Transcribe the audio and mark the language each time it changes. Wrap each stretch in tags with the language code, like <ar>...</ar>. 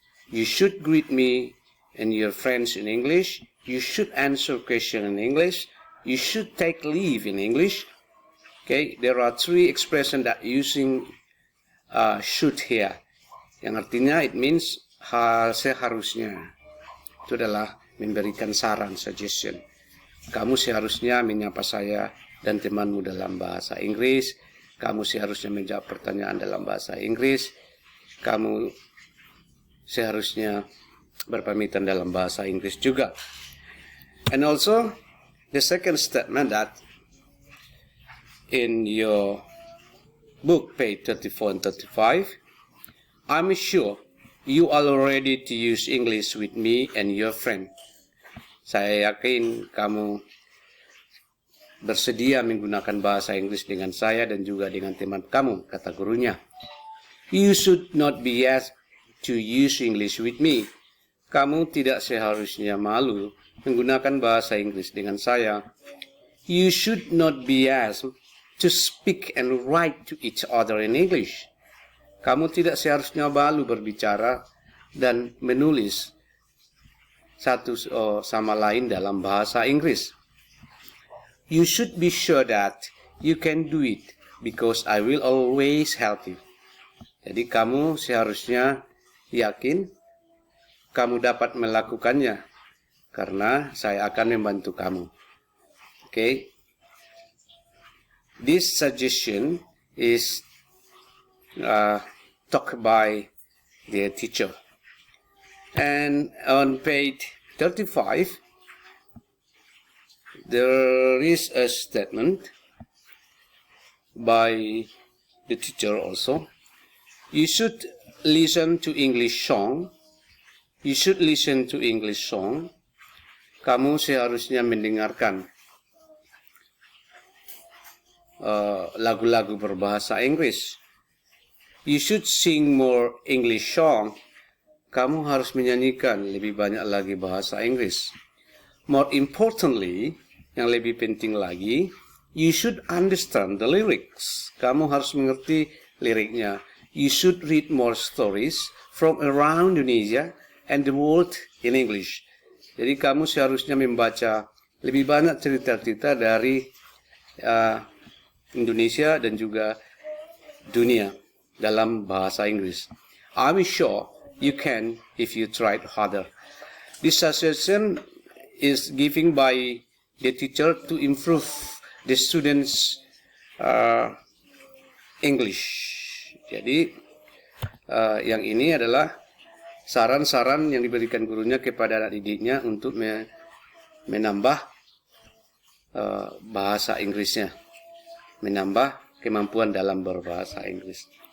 <en>You should greet me and your friends in English. You should answer question in English. You should take leave in English. Okay, there are 3 expressions that using should here.</en> <id>Yang artinya</id> <en>it means</en> <id>seharusnya. Itu adalah memberikan saran, suggestion. Kamu seharusnya menyapa saya dan temanmu dalam bahasa Inggris. Kamu seharusnya menjawab pertanyaan dalam bahasa Inggris. Kamu seharusnya berpamitan dalam bahasa Inggris juga.</id> <en>And also, the second statement that in your book, page 34 and 35, I'm sure you are ready to use English with me and your friend.</en> <id>Saya yakin kamu bersedia menggunakan bahasa Inggris dengan saya dan juga dengan teman kamu, kata gurunya.</id> <en>You should not be asked to use English with me.</en> <id>Kamu tidak seharusnya malu menggunakan bahasa Inggris dengan saya.</id> <en>You should not be asked to speak and write to each other in English.</en> <id>Kamu tidak seharusnya malu berbicara dan menulis satu sama lain dalam bahasa Inggris.</id> <en>You should be sure that you can do it because I will always help you.</en> <id>Jadi kamu seharusnya yakin kamu dapat melakukannya karena saya akan membantu kamu.</id> <en>Okay? This suggestion is taught by the teacher. And on page 35, there is a statement by the teacher also. You should listen to English song. You should listen to English song.</en> <id>Kamu seharusnya mendengarkan lagu-lagu berbahasa Inggris.</id> <en>You should sing more English song.</en> <id>Kamu harus menyanyikan lebih banyak lagi bahasa Inggris.</id> <en>More importantly,</en> <id>yang lebih penting lagi,</id> <en>you should understand the lyrics.</en> <id>Kamu harus mengerti liriknya.</id> <en>You should read more stories from around Indonesia and the world in English.</en> <id>Jadi kamu seharusnya membaca lebih banyak cerita-cerita dari Indonesia dan juga dunia dalam bahasa Inggris.</id> <en>I'm sure you can if you tried harder. This suggestion is given by the teacher to improve the students' English.</en> <id>Jadi yang ini adalah saran-saran yang diberikan gurunya kepada anak didiknya untuk menambah bahasa Inggrisnya, menambah kemampuan dalam berbahasa Inggris.</id>